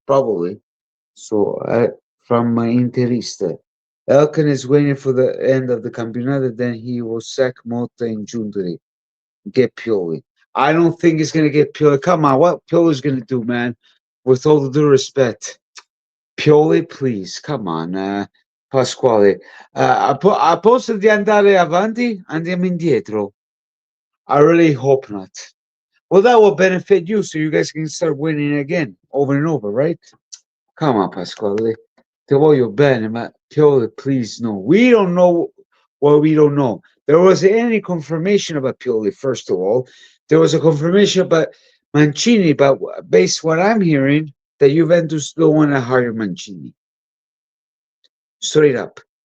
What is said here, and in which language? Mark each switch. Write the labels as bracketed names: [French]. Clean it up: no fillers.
[English] Probably. So from my Interista, Elkan is waiting for the end of the Campionato, then he will sack Motta and Giuntoli. Get Pioli. I don't think he's going to get Pioli. Come on, what Pioli's going to do, man? With all the due respect. Pioli, please, come on, Pasquale. [Italian] A posto di andare avanti, andiamo indietro. [English] I really hope not. Well, that will benefit you, so you guys can start winning again, over and over, right? Come on, Pasquale. [Italian] Te voglio bene, ma [English] Pioli, please, no. We don't know what we don't know. There wasn't any confirmation about Pioli, first of all. There was a confirmation about Mancini, but based what I'm hearing, that Juventus don't want to hire Mancini. Straight up.